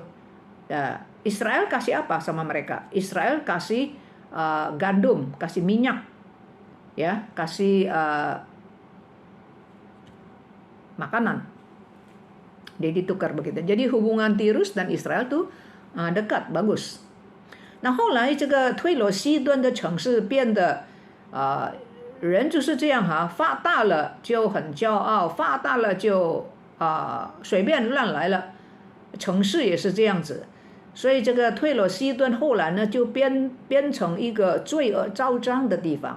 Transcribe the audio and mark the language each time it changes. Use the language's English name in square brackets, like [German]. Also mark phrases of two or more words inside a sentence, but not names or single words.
[Indonesian] Nah, Israel kasih apa sama mereka? Israel kasih gandum, kasih minyak, ya, kasih makanan. Jadi ditukar begitu. Jadi hubungan Tirus dan Israel tuh dekat, bagus. [Chinese] 那后来这个推罗西顿的城市变得人就是这样发大了就很骄傲，发大了就随便乱来了，城市也是这样子。所以这个推罗西顿后来呢就变成一个罪恶昭彰的地方。